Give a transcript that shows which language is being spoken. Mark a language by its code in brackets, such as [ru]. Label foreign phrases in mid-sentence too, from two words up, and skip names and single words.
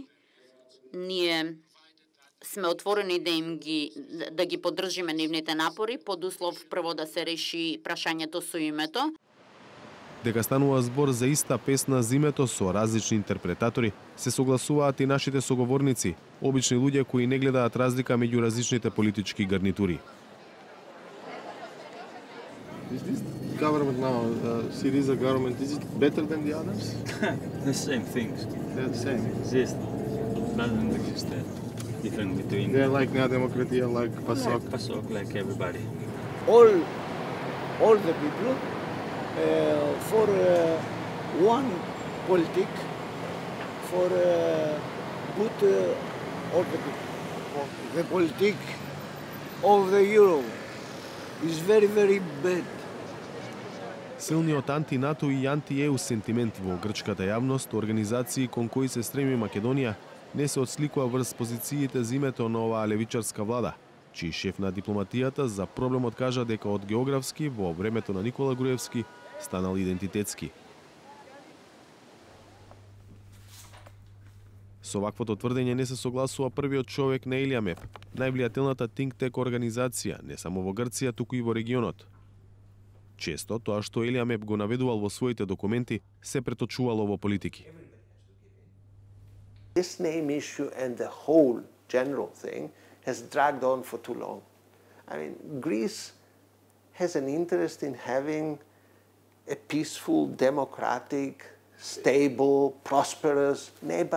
[mk] Ние сме отворени да ги поддржиме нивните напори, под услов прво да се реши прашањето со името. Дека станува збор за иста песна зимето со различни интерпретатори, се согласуваат и нашите соговорници, обични луѓе кои не гледаат разлика меѓу различните политички гарнитури. [en] Is this government now, Syriza government, is it better than the others? The same things. They're the same. Exist. Doesn't exist different between. They're like Nea Demokratia, like PASOK. Like PASOK, like everybody. All the people for one politic, for good all the people. The politic of the euro is very, very bad. [mk] Силниот анти-НАТО и анти-ЕУ сентимент во грчката јавност, организации кон кои се стреми Македонија, не се отсликува врз позициите за името на оваа левичарска влада, чиј шеф на дипломатијата за проблемот кажа дека од географски во времето на Никола Груевски станал идентитетски. Со ваквото тврдење не се согласува првиот човек на Елиамеп, највлијателната think-tank организација, не само во Грција, туку и во регионот. Често тоа што Елиамеп го наведувал во своите документи се преточувало во политики. [en] This name issue and the whole general thing has dragged on for too long. I mean, Greece has an interest in having a peaceful, democratic, stable, prosperous neighbor.